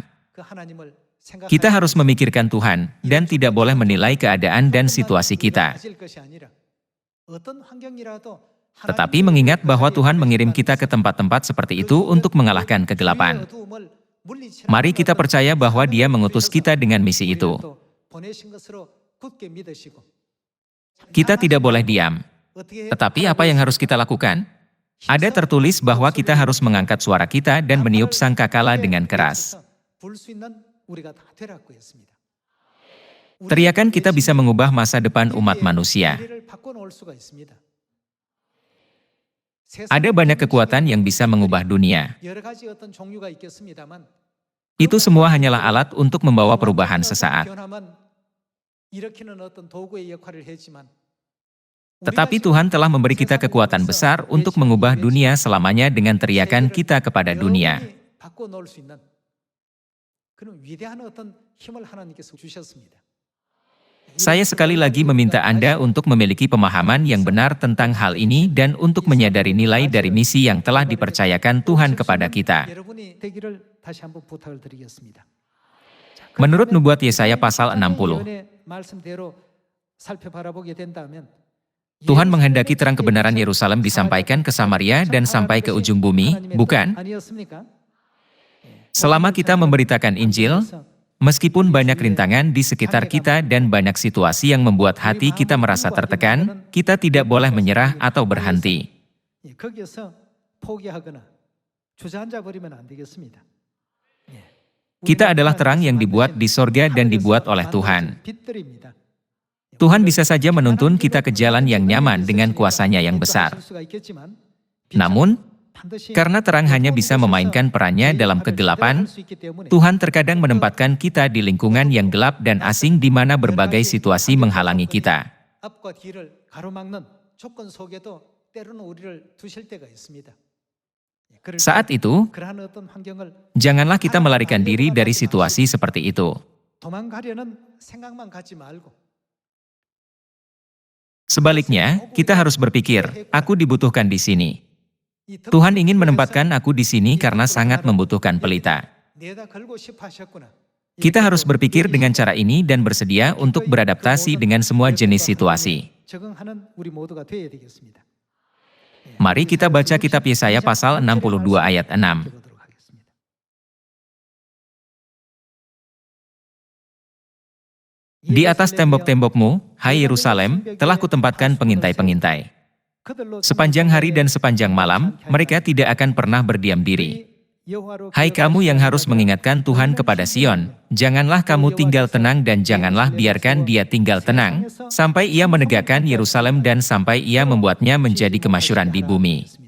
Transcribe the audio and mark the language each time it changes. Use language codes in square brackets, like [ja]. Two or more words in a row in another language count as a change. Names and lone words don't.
[id] Kita harus memikirkan Tuhan, dan tidak boleh menilai keadaan dan situasi kita. Tetapi mengingat bahwa Tuhan mengirim kita ke tempat-tempat seperti itu untuk mengalahkan kegelapan. Mari kita percaya bahwa Dia mengutus kita dengan misi itu. [ko] 굳게 믿으시고 [id] Kita tidak boleh diam. [ko] 어떻게 [id] Tetapi apa yang harus kita lakukan? Ada tertulis bahwa kita harus mengangkat suara kita dan meniup sangkakala dengan keras. [ko] 불수 있는 우리가 다 되라고 했습니다. [id] Teriakan kita bisa mengubah masa depan umat manusia. [ko] 미래를 바꿔놓을 수가 있습니다. [id] Ada banyak kekuatan yang bisa mengubah dunia. [ko] 여러 가지 어떤 종류가 있겠습니다만 [id] Itu semua hanyalah alat untuk membawa perubahan sesaat. [ko] 변화만 일으키는 어떤 도구의 역할을 했지만 [id] Tetapi Tuhan telah memberi kita kekuatan besar untuk mengubah dunia selamanya dengan teriakan kita kepada dunia. [ko] 바꿔놓을 수 있는 그런 위대한 어떤 힘을 하나님께서 주셨습니다. [id] Saya sekali lagi meminta Anda untuk memiliki pemahaman yang benar tentang hal ini dan untuk menyadari nilai dari misi yang telah dipercayakan Tuhan kepada kita. [ko] 여러분이 되기를 다시 한번 부탁을 드리겠습니다. [id] Menurut nubuat Yesaya pasal 60, [ko] 예언의 말씀대로 살펴바라보게 된다면 [id] Tuhan menghendaki terang kebenaran Yerusalem disampaikan ke Samaria dan sampai ke ujung bumi, bukan? [ko] 아니었습니까? [id] Selama kita memberitakan Injil, meskipun banyak rintangan di sekitar kita dan banyak situasi yang membuat hati kita merasa tertekan, kita tidak boleh menyerah atau berhenti. [ko] 예, 거기에서 포기하거나 주저앉아 버리면 안 되겠습니다. 예. [id] Kita adalah terang yang dibuat di sorga dan dibuat oleh Tuhan. [ko] 빛들입니다. [id] Tuhan bisa saja menuntun kita ke jalan yang nyaman dengan kuasanya yang besar. Namun, karena terang hanya bisa memainkan perannya dalam kegelapan, Tuhan terkadang menempatkan kita di lingkungan yang gelap dan asing di mana berbagai situasi menghalangi kita. [ko] 앞과 뒤를 가로막는 조건 속에도 때로는 우리를 두실 때가 있습니다. 그럴 때 [id] Saat itu, [ko] 그러한 어떤 환경을 [id] janganlah kita melarikan diri dari situasi seperti itu. [ko] 도망가려는 생각만 갖지 말고 [id] Sebaliknya, kita harus berpikir, aku dibutuhkan di sini. [ko] 이 [id] Tuhan ingin menempatkan aku di sini karena sangat membutuhkan pelita. [ko] 내다 걸고 싶어 하셨구나. [id] Kita harus berpikir dengan cara ini dan bersedia untuk beradaptasi dengan semua jenis situasi. [ko] 적응하는 우리 모두가 되어야 되겠습니다. [id] Mari kita baca kitab Yesaya pasal 62 ayat 6. [ko] 보도록 하겠습니다. [id] Di atas tembok-tembokmu, hai Yerusalem, telah kutempatkan pengintai-pengintai. Sepanjang hari dan sepanjang malam, mereka tidak akan pernah berdiam diri. Hai kamu yang harus mengingatkan Tuhan kepada Sion, janganlah kamu tinggal tenang dan janganlah biarkan dia tinggal tenang, sampai ia menegakkan Yerusalem dan sampai ia membuatnya menjadi kemasyhuran di bumi.